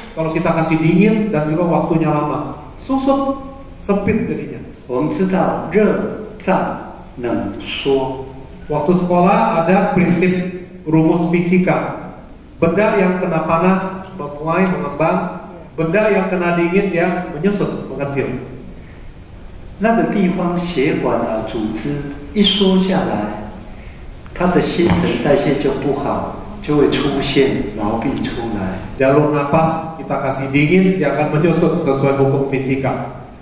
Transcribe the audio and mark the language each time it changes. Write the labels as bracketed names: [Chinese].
[Indonesian] Kalau kita kasih dingin dan juga waktunya lama, susut, sempit jadinya. [Chinese] 我们知道热胀冷缩。 [Indonesian] Waktu sekolah ada prinsip rumus fisika. Benda yang kena panas mulai mengembang, benda yang kena dingin dia menyusut, mengecil. [Chinese] 那个地方血管组织一缩下来，它的新陈代谢就不好，就会出现毛病出来。 [Indonesian] Jalur napas kita kasih dingin dia akan menyusut sesuai hukum fisika.